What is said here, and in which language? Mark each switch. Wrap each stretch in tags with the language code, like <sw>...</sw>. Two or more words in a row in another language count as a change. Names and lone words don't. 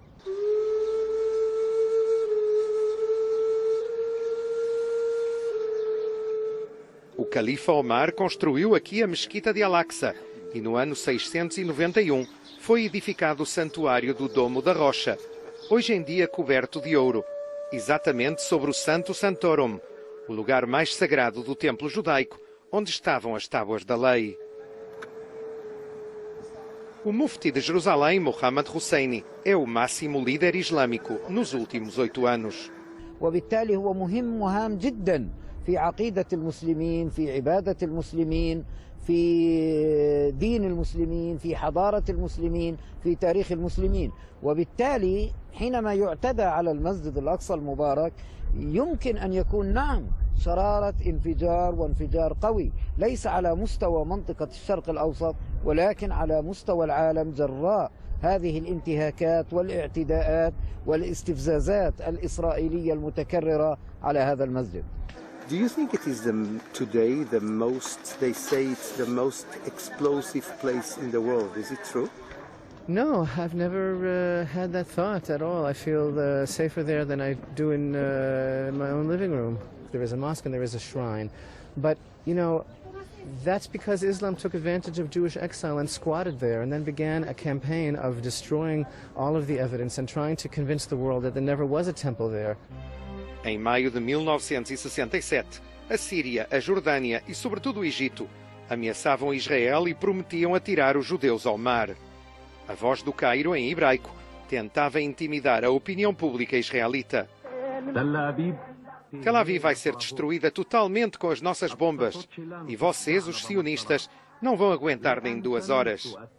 <pt>O califa Omar construiu aqui a Mesquita de Al-Aqsa e no ano 691 foi edificado o santuário do Domo da Rocha, hoje em dia coberto de ouro, exatamente sobre o Santo Santorum, o lugar mais sagrado do templo judaico, onde estavam as Tábuas da Lei. O mufti de Jerusalém, Mohammad Husseini, é o máximo líder islâmico nos últimos 8 anos.</pt> <ar>وبالتالي هو مهم جدا في عقيدة المسلمين، في عبادة المسلمين، في دين المسلمين، في حضارة المسلمين، في تاريخ المسلمين. وبالتالي حينما يعتدى على المسجد الأقصى المبارك يمكن أن يكون نعم شرارة انفجار وانفجار قوي، ليس على مستوى منطقة الشرق الأوسط ولكن على مستوى العالم جراء هذه الانتهاكات والاعتداءات والاستفزازات الإسرائيلية المتكررة على هذا المسجد.</ar> <en>Do you think it is today the most, they say it's the most explosive place in the world? Is it true? No, I've never had that thought at all. I feel safer there than I do in my own living room. There is a mosque and there is a shrine. But, you know, that's because Islam took advantage of Jewish exile and squatted there and then began a campaign of destroying all of the evidence and trying to convince the world that there never was a temple there.</en> <pt>Em maio de 1967, a Síria, a Jordânia e, sobretudo, o Egito ameaçavam Israel e prometiam atirar os judeus ao mar. A Voz do Cairo, em hebraico, tentava intimidar a opinião pública israelita. Tel Aviv vai ser destruída totalmente com as nossas bombas e vocês, os sionistas, não vão aguentar nem 2 horas.</pt>